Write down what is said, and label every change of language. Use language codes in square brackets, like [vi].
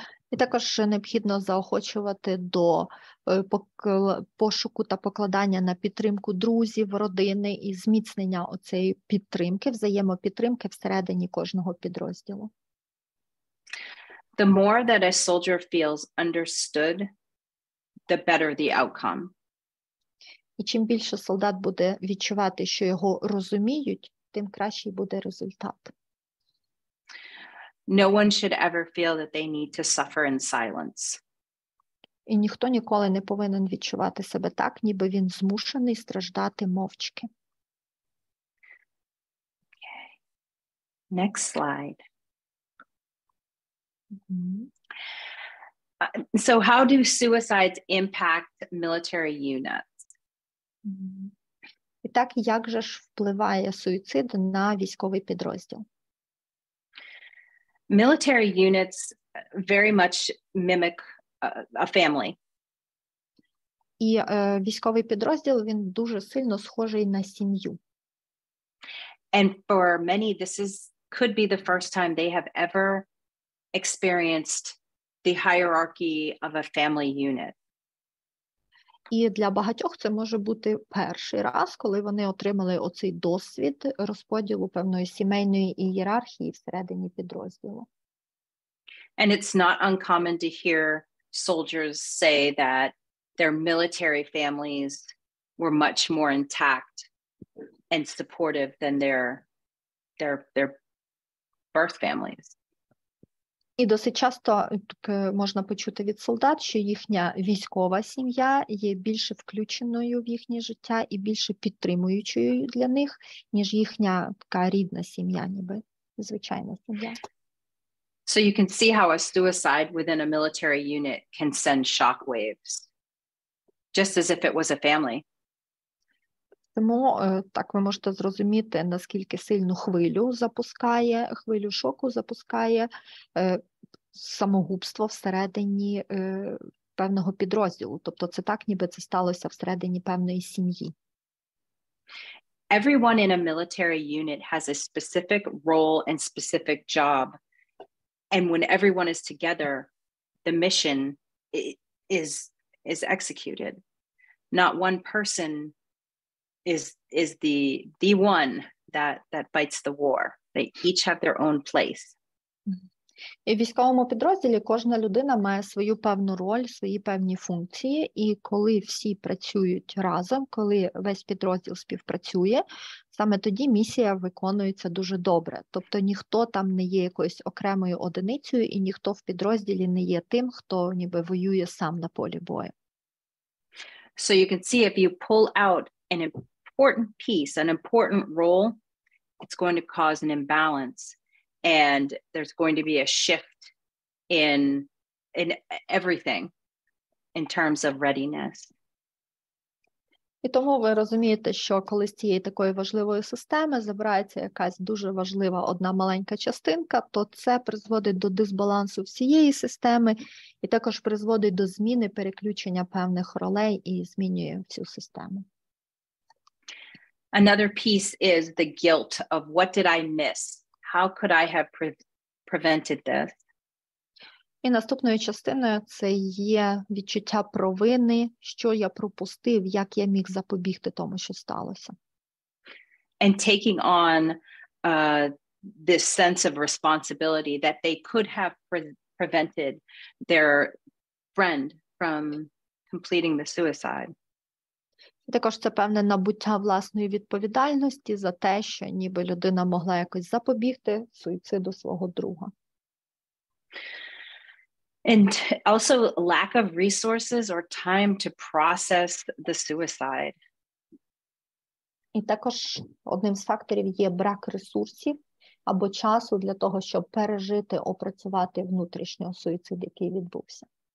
[uk] І також необхідно заохочувати до пошуку та покладання на підтримку друзів, родини і зміцнення оцеї підтримки, взаємопідтримки всередині кожного підрозділу. [en] The more that a soldier feels understood, the better the outcome. [uk] І чим більше солдат буде відчувати, що його розуміють, тим кращий буде результат. [en] No one should ever feel that they need to suffer in silence. [uk] І ніхто ніколи не повинен відчувати себе так, ніби він змушений страждати мовчки. [en] Next slide. So how do suicides impact military units? [uk] І так, як же ж впливає суїцид на військовий підрозділ? [en] Military units very much mimic a family. [uk] І військовий підрозділ, він дуже сильно схожий на сім'ю. [en] And for many, could be the first time they have ever experienced the hierarchy of a family unit. [uk] І для багатьох це може бути перший раз, коли вони отримали оцей досвід розподілу певної сімейної ієрархії всередині підрозділу. [en] And it's not uncommon to hear soldiers say that their military families were much more intact and supportive than their birth families. [uk] І досить часто можна почути від солдат, що їхня військова сім'я є більше включеною в їхнє життя і більше підтримуючою для них, ніж їхня така рідна сім'я, ніби звичайна сім'я. [en] So you can see how a suicide within a military unit can send shockwaves, just as if it was a family. [uk] Тому так ви можете зрозуміти, наскільки сильну хвилю шоку запускає самогубство всередині певного підрозділу. Тобто це так, ніби це сталося всередині певної сім'ї. [en] Everyone in a military unit has a specific role and specific job. And when everyone is together, the mission is executed. Not one person is the one that fights the war. They each have their own place. [uk] І в військовому підрозділі кожна людина має свою певну роль, свої певні функції, і коли всі працюють разом, коли весь підрозділ співпрацює, саме тоді місія виконується дуже добре. Тобто ніхто там не є якоюсь окремою одиницею, і ніхто в підрозділі не є тим, хто ніби воює сам на полі бою. [en] So you can see if you pull out an important piece, an important role, it's going to cause an imbalance. And there's going to be a shift in everything in terms of readiness. [uk] І тому ви розумієте, що коли з цієї такої важливої системи забирається якась дуже важлива одна маленька частинка, то це призводить до дисбалансу всієї системи і також призводить до зміни, переключення певних ролей і змінює всю систему. [en] Another piece is the guilt of what did I miss? How could I have prevented this? [uk] І наступною частиною це є відчуття провини, що я пропустив, як я міг запобігти тому, що сталося. [en] And taking on this sense of responsibility that they could have prevented their friend from completing the suicide. [uk] Також це певне набуття власної відповідальності за те, що ніби людина могла якось запобігти суїциду свого друга. [en] And also lack of resources or time to process the suicide. [uk] І також одним з факторів є брак ресурсів або часу для того, щоб пережити, опрацювати внутрішньо суїцид, який відбувся.